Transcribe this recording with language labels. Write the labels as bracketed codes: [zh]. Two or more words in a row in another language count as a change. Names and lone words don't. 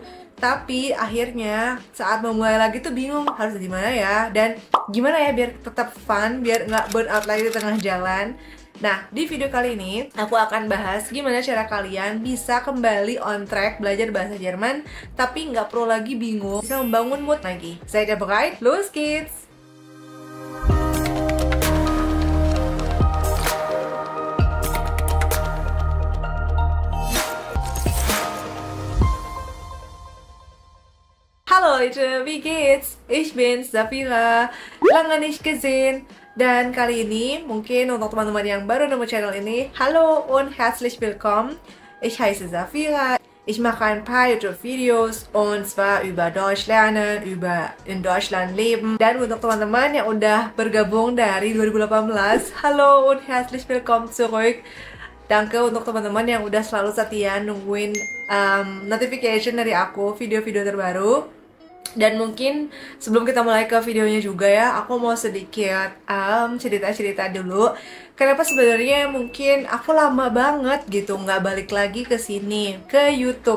[id] Tapi akhirnya saat memulai lagi tuh bingung harus gimana ya, dan gimana ya biar tetap fun, biar nggak burnout lagi di tengah jalan. Nah, di video kali ini aku akan bahas gimana cara kalian bisa kembali [en] on track [id] belajar bahasa Jerman tapi nggak perlu lagi bingung, bisa membangun mood lagi. Saya udah berkait, los kids! [de] Hallo Leute, wie geht's? Ich bin's, Zafira. Lange nicht gesehen. [id] Dan kali ini, mungkin untuk teman-teman yang baru nemu channel ini, [de] hallo und herzlich willkommen. Ich heiße Zafira. Ich mache ein paar YouTube-Videos und zwar über Deutsch lernen, über in Deutschland leben. [id] Dan untuk teman-teman yang udah bergabung dari 2018, [de] hallo und herzlich willkommen zurück. [id] Danke untuk teman-teman yang udah selalu setia nungguin notification dari aku, video-video terbaru. Dan mungkin sebelum kita mulai ke videonya juga ya, aku mau sedikit cerita-cerita dulu. Kenapa sebenarnya mungkin aku lama banget gitu nggak balik lagi ke sini, ke YouTube.